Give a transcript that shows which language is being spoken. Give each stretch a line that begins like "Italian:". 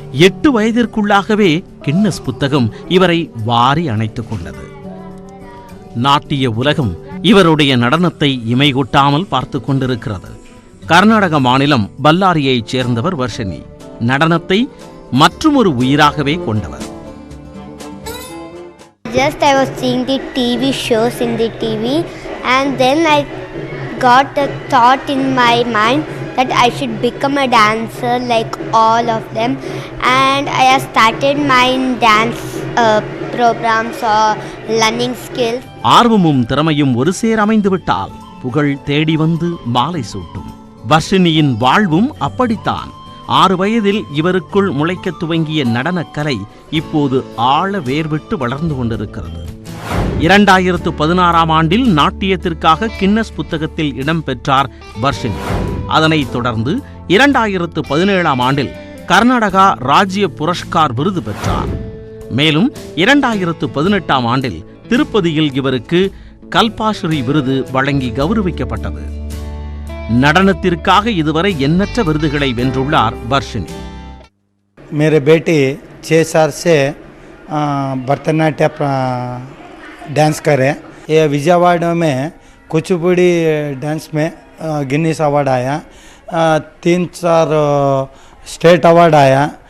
Tamil: 8 வயதிற்குள்ளாகவே Guinness புத்தகம் இவரை வாரி அணைத்துக் கொண்டது. நாட்டிய உலகம் இவருடைய நடனத்தை இமைகொட்டாமல் பார்த்து கொண்டிருக்கிறது. கர்நாடக மாநிலம் பல்லாரியைச் சேர்ந்தவர் வர்ஷினி. நடனத்தை மற்றுமொரு உயிராகவே கொண்டவர்.
English: Just I was seeing the TV shows in the TV and then I got a thought in my mind that I should become a dancer like all of them, and I have started my dance programs or learning skills.
Tamil: ஆர்வமும் திறமையும் ஒரு சேர அமைந்து விட்டால் புகழ் தேடி வந்து மாலை சூட்டும். வர்ஷினியின் வாழ்வும் அப்படித்தான். 6 வயதில் இவருக்குள் முளைக்க துவங்கிய நடனக்கலை இப்போது ஆழ வேர்விட்டு வளர்ந்து கொண்டிருக்கிறது. 2016ஆம் ஆண்டில் நாட்டியத்திற்காக கின்னஸ் புத்தகத்தில் இடம் பெற்றார் வர்ஷினி. அதனைத் தொடர்ந்து 2017ஆம் ஆண்டில் கர்நாடகா ராஜ்ய புரஸ்கார் விருது பெற்றார். மேலும் 2018ஆம் ஆண்டில் திருப்பதியில் இவருக்கு கல்பாஸ்ரீ விருது வழங்கி கௌரவிக்கப்பட்டது. நடனத்திற்காக இதுவரை எண்ணற்ற விருதுகளை வென்றுள்ளார் வர்ஷினி.
Hindi: मेरे बेटी 6 साल से भरतनाट्यम डांस करे. ये विजयवाड़ा में कुचिपुड़ी डांस में गिनीज अवार्ड आया, 3-4 स्टेट अवार्ड आया.